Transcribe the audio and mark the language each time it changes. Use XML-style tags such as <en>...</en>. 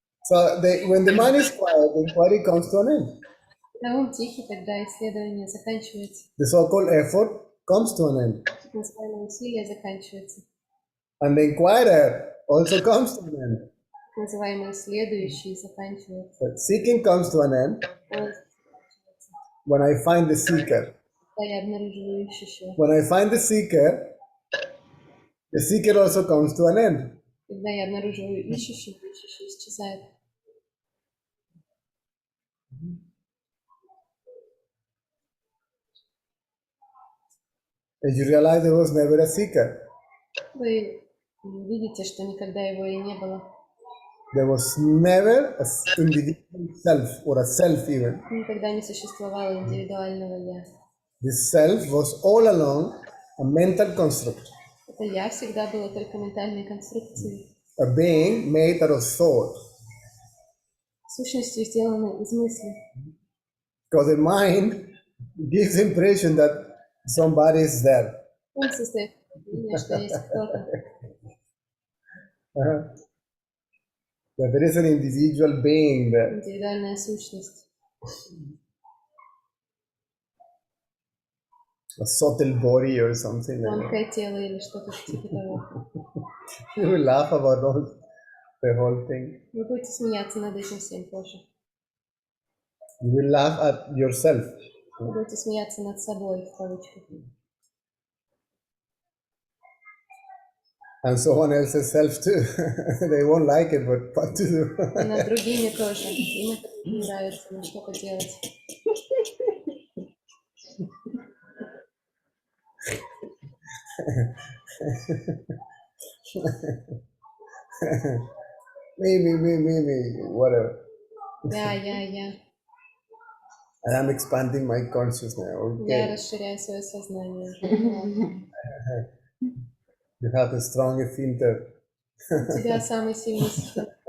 <en>When the mind is quiet, the inquiry comes to an end.</en> <ru>Когда ум тихий, тогда исследование заканчивается.</ru> <en>The so-called effort comes to an end.</en> <ru>Так называемое усилие заканчивается.</ru> <en>And the inquirer also comes to an end.</en> <ru>Так называемые следующие заканчиваются.</ru> <en>But seeking comes to an end</en> <ru>Поиск заканчивается.</ru> <en>when I find the seeker.</en> <ru>Когда я обнаруживаю ищущего.</ru> <en>When I find the seeker also comes to an end.</en> <ru>Когда я обнаруживаю ищущего, ищущий исчезает.</ru> <en>And you realize there was never a seeker.</en> <ru>Вы видите, что никогда его и не было.</ru> <en>There was never an individual self or a self even.</en> <ru>Никогда не существовало индивидуального я.</ru> <en>This self was all along a mental construct,</en> <ru>Это я всегда было только ментальной конструкцией.</ru> <en>a being made out of thought.</en> <ru>Сущностью сделанной из мысли.</ru> <en>Because the mind gives the impression that somebody is there.</en> <ru>Он состоит из впечатления, что есть кто-то.</ru> <en>That there is an individual being there.</en> <ru>Индивидуальная сущность.</ru> <en>A subtle body or something like that.</en> <ru>Тонкое тело или что-то типа того.</ru> <en>You will laugh about the whole thing.</en> <ru>Вы будете смеяться над этим всем тоже.</ru> <en>You will laugh at yourself.</en> <ru>Вы будете смеяться над собой, в кавычках.</ru> <en>And someone else's self too. They won't like it, but what to do?</en> <ru>И над другими тоже. Им это не нравится, но что поделать.</ru> <en>Me, whatever.</en> <ru>Я.</ru> <en>I am expanding my consciousness.</en> <ru>Я</ru> <en>Okay.</en> <ru>расширяю свое сознание.</ru> <en>You have a stronger filter.</en> <ru>У тебя самый сильный сфинктер.</ru>